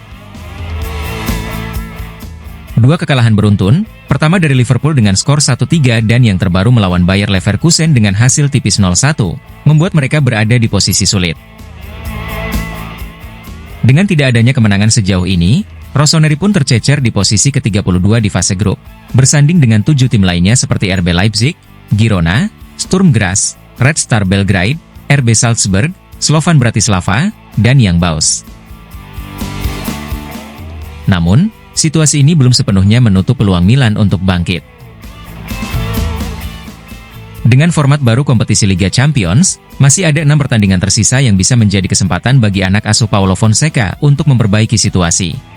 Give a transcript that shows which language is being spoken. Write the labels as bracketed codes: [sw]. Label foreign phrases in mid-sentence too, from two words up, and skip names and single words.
[id] Dua kekalahan beruntun, pertama dari Liverpool dengan skor 1-3 dan yang terbaru melawan Bayer Leverkusen dengan hasil tipis 0-1, membuat mereka berada di posisi sulit. Dengan tidak adanya kemenangan sejauh ini, Rossoneri pun tercecer di posisi ke-32 di fase grup, bersanding dengan 7 tim lainnya seperti RB Leipzig, Girona, Sturm Graz, Red Star Belgrade, RB Salzburg, Slovan Bratislava, dan Young Boys. Namun, situasi ini belum sepenuhnya menutup peluang Milan untuk bangkit. Dengan format baru kompetisi Liga Champions, masih ada 6 pertandingan tersisa yang bisa menjadi kesempatan bagi anak asuh Paulo Fonseca untuk memperbaiki situasi.